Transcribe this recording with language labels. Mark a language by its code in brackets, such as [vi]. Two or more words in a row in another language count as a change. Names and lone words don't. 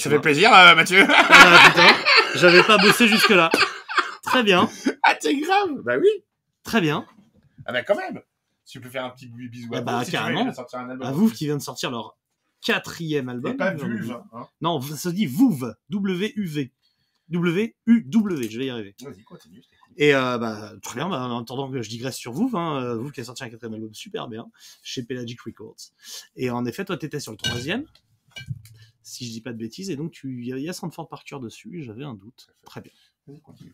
[fr] Ça fait plaisir, Mathieu. Ah, putain, j'avais pas bossé jusque-là. Très bien. Ah, t'es grave. Bah oui. Très bien. Ah bah quand même. Si tu peux faire un petit bisou à bah Vous, carrément. Si tu veux, sortir un album. À Vouv qui vient de sortir leur 4e album. Et pas Vulve. Hein. Non, ça se dit Vouv. W-U-V. W-U-W, je vais y arriver. Vas-y, continue. Et très bien, en attendant que je digresse sur Vouv, hein, Vouv qui a sorti un 4e album super bien, chez Pelagic Records. Et en effet, toi t'étais sur le 3e, si je dis pas de bêtises, et donc il y a Sanford Parker dessus, j'avais un doute. Très bien. Continue.